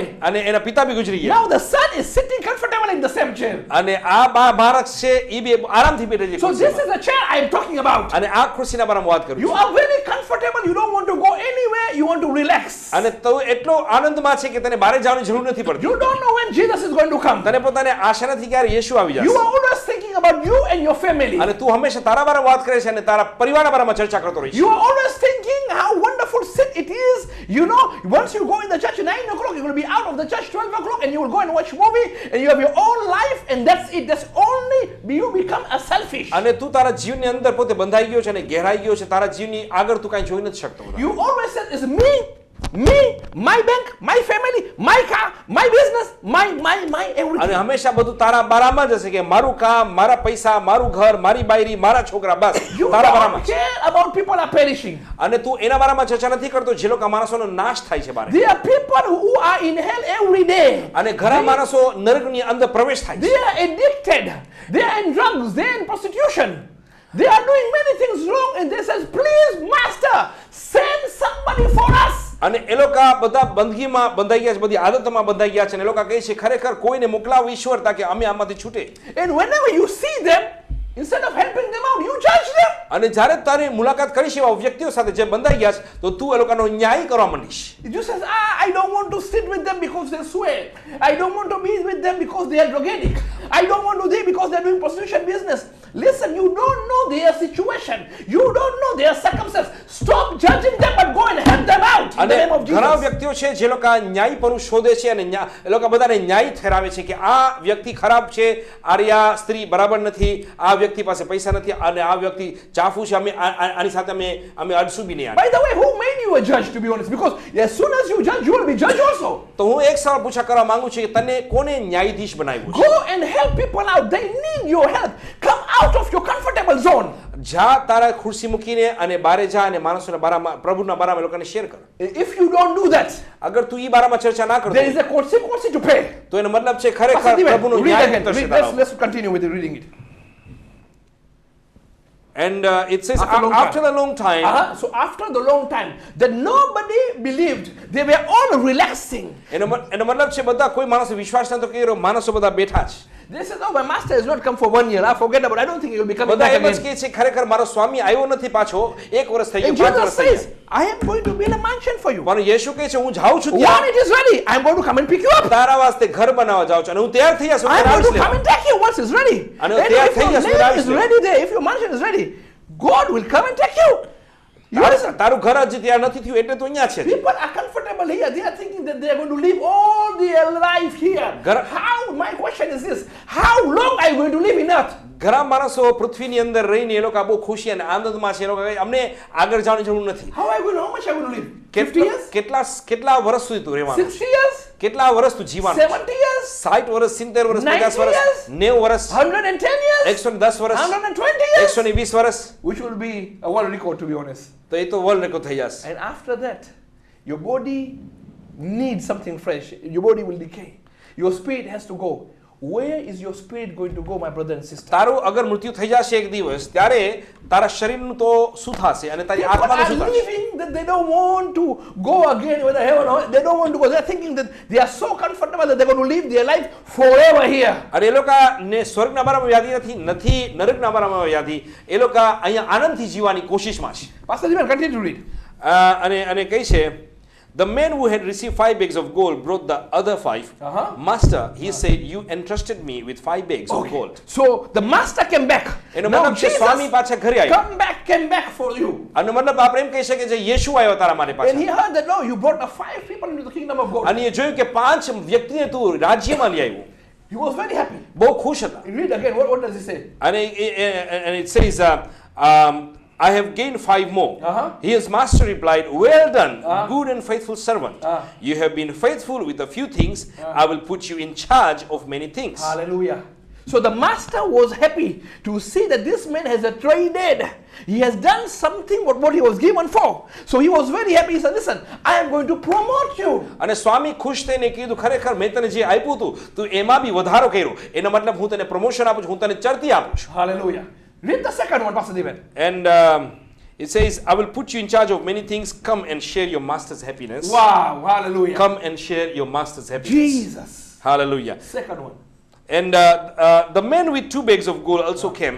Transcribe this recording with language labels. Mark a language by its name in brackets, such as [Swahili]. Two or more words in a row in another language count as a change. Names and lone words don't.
[Gujarati] અને એના પિતા બી ગુજરી ગયા. [English] Now the son is sitting comfortable in the same chair. [Gujarati] અને આ બાળક છે ઈ બી આરામથી બેઠે છે [English] So this [Gujarati] ખુરશીમાં. [English] is the chair I am talking about. [Gujarati] અને આ ખુરશીના બારામાં વાત કરું [English] You [Gujarati] છું. [English] are very comfortable. You don't want to go anywhere. You want to relax. [Gujarati] અને તો એટલો આનંદમાં છે કે તને બહાર જવાની જરૂર નથી પડતી. [English] You don't know when Jesus is going to come. [Gujarati] તને પોતાને આશા નથી ક્યારે યેશુ આવી [English] You [Gujarati] જશે. [English] are always thinking about you and your family. [Gujarati] અને તું હંમેશા તારા બારામાં વાત કરે છે અને તારા પરિવારના બારામાં ચર્ચા કરતો રહીશ. [English] You are always thinking how wonderful sin it is. You know, once you go in the church at 9 o'clock, you're going to be out of the church 12 o'clock and you will go and watch movie and you have your own life and that's it. That's only you become a selfish. [Gujarati] અને તું તારા જીવનની અંદર પોતે બંધાઈ ગયો છે અને ઘેરાઈ ગયો છે. તારા જીવની આગળ તું કાંઈ જોઈ નથી શકતો. [English] You always say it's me, my bank, my family, my car, my business, my [Gujarati] અને [English] everything. [Gujarati] હંમેશા બધું તારા બારામાં જ હશે કે મારું કામ, મારા પૈસા, મારું ઘર, મારી બાયરી, મારા છોકરા, બસ [English] You [Gujarati] તારા [English] don't [Gujarati] બારામાં. [English] care about people are perishing. [Gujarati] અને તું એના બારામાં ચર્ચા નથી કરતો જે લોકો માણસોનો નાશ થાય છે બારે. [English] There are people who are in hell every day. [Gujarati] અને ઘણા માણસો નરકની અંદર પ્રવેશ થાય છે. [English] They are addicted. They are in drugs. They are in prostitution. They are doing many things wrong and they says, please master, send somebody for us. [Gujarati] અને એ લોકો બધા બંદગીમાં બંધાઈ ગયા છે, બધી આદતોમાં બંધાઈ ગયા છે અને એ લોકો કહે છે ખરેખર કોઈને મોકલાવો ઈશ્વર તાકે અમે આમાંથી છૂટે. [English] And whenever you see them, instead of helping them out, you judge them. [Gujarati] અને જ્યારે તારી મુલાકાત કરીશ એવા વ્યક્તિઓ સાથે જે બંધાઈ ગયા છે તો તું એ લોકોનો ન્યાય કરવા માંડીશ. [English] You says, I don't want to sit with them because they swear. I don't want to be with them because they are drug addict. I don't want to be because they are doing prostitution business. Listen, you don't know their situation. You don't know their circumstance. Stop judging them but go and help them out in the [Gujarati] અને [English] name of [Gujarati] ઘણા [English] Jesus. [Gujarati] વ્યક્તિઓ છે જે લોકો ન્યાય પર શોધે છે અને એ લોકો બધાને ન્યાય ઠેરાવે છે કે આ વ્યક્તિ ખરાબ છે, આ સ્ત્રી બરાબર નથી, આ વ્યક્તિ પાસે પૈસા નથી અને આ વ્યક્તિ ચાફુ છે, અમે આની સાથે અમે અડશું બી નહીં. [English] By the way, who made you a judge, to be honest? Because as soon as you judge, you will be judged also. [Gujarati] તો હું એક સવાલ પૂછા કરવા માંગુ છું કે તને કોને ન્યાયાધીશ બનાવ્યો છે? [English] Go and help people out. They need your help. Come out of your comfortable zone. [Gujarati] જા તારા ખુરશી મૂકીને અને બારે જા અને માણસોના બારામાં પ્રભુના બારામાં લોકોને શેર કર. [English] If you don't do that, [Gujarati] અગર તું ઈ બારામાં ચર્ચા ના કરતો [English] there is a consequence to pay. [Gujarati] તો એનો મતલબ છે ખરેખર [English] Pastor Devan, [Gujarati] પ્રભુનો [English] read [Gujarati] ન્યાય [English] again. [Gujarati] થશે [English] Read, [Gujarati] તારા ઉપર. [English] let's continue with reading it. And it says After after a long time So after the long time that nobody believed, they were all relaxing. [Gujarati] એનો મતલબ છે બધા કોઈ માણસો વિશ્વાસ નતો કર્યો, માણસો બધા બેઠા છે. [English] They said, oh, my master has not come for 1 year. I forget about it. I don't think he will be coming [Gujarati] બધા [English] back [Gujarati] એમ જ [English] again. [Gujarati] કહે છે ખરેખર મારો સ્વામી આવ્યો નથી પાછો, 1 વર્ષ થઈ [English] And [Gujarati] ગયું, 5 [English] Jesus [Gujarati] વર્ષ થઈ [English] says, [Gujarati] ગયા. [English] I am going to build a mansion for you. [Gujarati] પણ યેશુ કહે છે હું જાઉં છું [English] When [Gujarati] ત્યાં, [English] it is ready, I am going to come and pick you up. [Gujarati] તારા વાસ્તે ઘર બનાવવા જાઉં છું અને હું તૈયાર થઈ જશું, [English] I am [Gujarati] ત્યારે [English] going to [Gujarati] આવીશ [English] come [Gujarati] લેવા. [English] and take you once it's ready. And And they are if your saying, yes, name without is you. ready there, if your mansion is ready, God will come and take you. You understand? [Gujarati] તારું ઘર હજી તૈયાર નથી થયું એટલે તો અહીંયા છે. [English] People are comfortable here. They are thinking that they are going to live all their life here. How? My question is this: how long are you going to live in earth? [Gujarati] ઘણા માણસો પૃથ્વીની અંદર રહીને એ લોકો બહુ ખુશી અને આનંદમાં છે. એ લોકો કહે, અમને આગળ જવાની જરૂર નથી. [English] How are you going to? How much are you going to live? 50 years? [Gujarati] કેટલા વર્ષ સુધી તું રહેવાનું? [English] 60 years? [Gujarati] કેટલા વર્ષ તું જીવવાનું? [English] 70 years? [Gujarati] 60 વર્ષ, 70 વર્ષ, [English] 90 [Gujarati] 50 વર્ષ, [English] years? [Gujarati] 90 વર્ષ, [English] 110 years? [Gujarati] 110 વર્ષ, [English] 120 years? [Gujarati] 120 વર્ષ. [English] Which will be a world record, to be honest. [Gujarati] તો એ તો [English] world record [Gujarati] થઈ જશે. [English] And after that, your body needs something fresh. Your body will decay. Your spirit has to go. Where is your spirit going to go, my brother and sister? [Gujarati] તારું અગર મૃત્યુ થઈ જશે એક દિવસ ત્યારે તારા શરીરનું તો શું થશે અને તારી [English] People [Gujarati] આત્માનું [English] are [Gujarati] શું થશે? [English] living that they don't want to go again, whether heaven or they don't want to go. They're thinking that they are so comfortable that they're going to live their life forever here. [Gujarati] અને એ લોકોને સ્વર્ગના બારામાં વ્યાધિ નથી નરકના બારામાં વ્યાધિ. એ લોકો અહીંયા આનંદથી જીવવાની કોશિશમાં છે. [English] Pastor Devan, continue to read. [Gujarati] અને કહે છે [English] The man who had received 5 bags of gold brought the other 5. Master, he said, you entrusted me with 5 bags of gold. So the master came back. [Gujarati] એનો [English] Now [Gujarati] મતલબ છે [English] Jesus [Gujarati] સ્વામી પાછા ઘરે આવ્યા. [English] came back for you. [Gujarati] આનો મતલબ આપણે એમ કહી શકીએ જે યેશુ આવ્યો તારા માટે [English] And [Gujarati] પાછા. [English] he heard that, no, you brought the 5 people into the kingdom of God. [Gujarati] અને એ જોયું કે 5 વ્યક્તિને તું રાજ્યમાં લઈ આવ્યો. [English] He was very happy. [Gujarati] બહુ ખુશ હતા. [English] Read again, what does he say? And it says, I have gained 5 more. His master replied, well done, good and faithful servant. You have been faithful with a few things. I will put you in charge of many things. Hallelujah. So the master was happy to see that this man has traded. He has done something what he was given for. So he was very happy. He said, listen, I am going to promote you. [Gujarati] અને સ્વામી ખુશ થઈને કીધું ખરેખર મેં તને જે આપ્યું હતું તું એમાં બી વધારો કર્યો. એનો મતલબ હું તને પ્રમોશન આપું છું, હું તને ચડતી આપું છું. [English] Hallelujah. Read the second one, Pastor David. And it says, I will put you in charge of many things. Come and share your master's happiness. Wow, hallelujah. Come and share your master's happiness. Jesus. Hallelujah. Second one. And the man with 2 bags of gold also came.